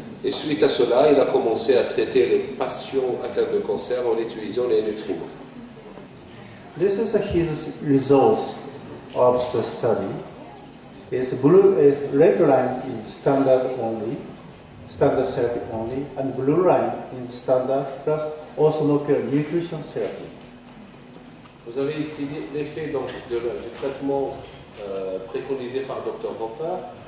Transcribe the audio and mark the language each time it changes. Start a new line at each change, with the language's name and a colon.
French: Et suite à cela, il a commencé à traiter les patients atteints de cancer en utilisant les nutriments.
English: This is his results of the study. It's blue, red line in standard therapy only, and blue line in standard plus osmocal nutrition therapy.
French: Vous avez ici l'effet donc, du traitement préconisé par Dr. Hofer.